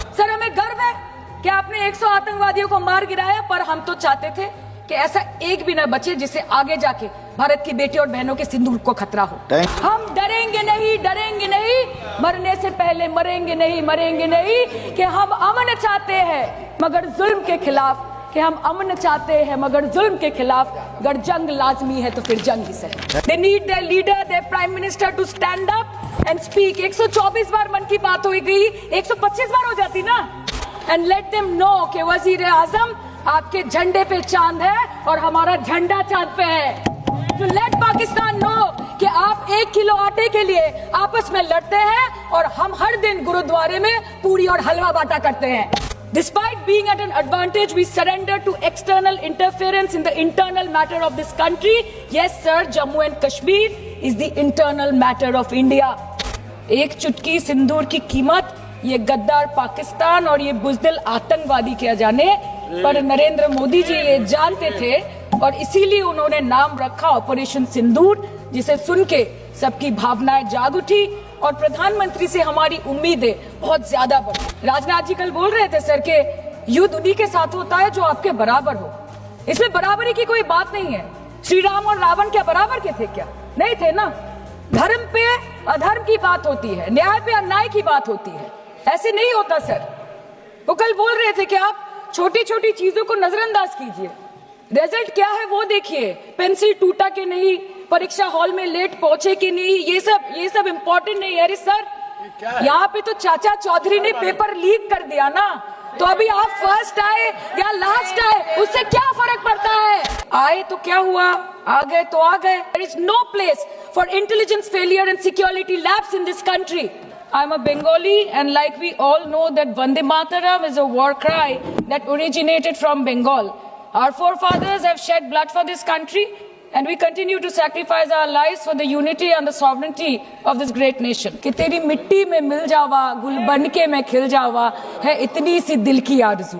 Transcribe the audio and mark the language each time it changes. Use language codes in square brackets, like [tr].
[hi] Sir हमें गर्व है कि आपने 100 आतंकवादियों को मार गिराया, पर हम तो चाहते थे कि ऐसा एक भी न बचे जिससे आगे जाके भारत की बेटी और बहनों के सिंदूर को खतरा हो। हम डरेंगे नहीं, डरेंगे नहीं, मरने से पहले मरेंगे नहीं, मरेंगे नहीं, कि हम अमन चाहते हैं मगर जुल्म के खिलाफ, कि हम अमन चाहते हैं मगर जुल्म के खिलाफ। अगर जंग लाजमी है तो फिर जंग ही सही। [en] They need their leader, their prime minister to stand up and speak. [hi] 124 बार मन की बात हो गई, 125 बार हो जाती ना। [en] And let them know [hi] कि वजीर आजम आपके झंडे पे चांद है और हमारा झंडा चांद पे है। [en] To let Pakistan know [hi] कि आप 1 किलो आटे के लिए आपस में लड़ते हैं और हम हर दिन गुरुद्वारे में पूरी और हलवा बांटा करते हैं। [en] Despite being at an advantage, we surrender to external interference in the internal matter of this country. Yes, sir, Jammu and Kashmir is the internal matter of India. [hi] एक चुटकी सिंदूर की कीमत ये गद्दार पाकिस्तान और ये बुजदिल आतंकवादी क्या जाने, पर नरेंद्र मोदी जी ये जानते थे और इसीलिए उन्होंने नाम रखा ऑपरेशन सिंदूर, जिसे सुन के सबकी भावनाएं जाग उठी और प्रधानमंत्री से हमारी उम्मीदें बहुत ज्यादा बढ़ी। राजनाथ जी कल बोल रहे थे सर के युद्ध उन्हीं के साथ होता है जो आपके बराबर हो। इसमें बराबरी की कोई बात नहीं है। श्री राम और रावण क्या बराबर के थे क्या? नहीं थे ना। धर्म पे अधर्म की बात होती है, न्याय पे अन्याय की बात होती है, ऐसे नहीं होता सर। वो कल बोल रहे थे कि आप छोटी छोटी चीजों को नजरअंदाज कीजिए, रिजल्ट क्या है वो देखिए। पेंसिल टूटा कि नहीं, परीक्षा हॉल में लेट पहुंचे कि नहीं, ये सब इम्पोर्टेंट नहीं है। अरे सर यहाँ पे तो चाचा चौधरी ने पेपर लीक कर दिया ना, तो अभी आप फर्स्ट आए या लास्ट आए उससे क्या फर्क पड़ता है? आए तो क्या हुआ, आ गए तो आ गए। [en] There is no place for intelligence failure and security lapse in this country. I'm a Bengali and like we all know that Vande Mataram is a war cry that originated from Bengal. Our forefathers have shed blood for this country, and we continue to sacrifice our lives for the unity and the sovereignty of this great nation. [hi] कि तेरी मिट्टी में मिल जावा, गुल बन के मैं खिल जावा, है इतनी सी दिल की आरज़ू.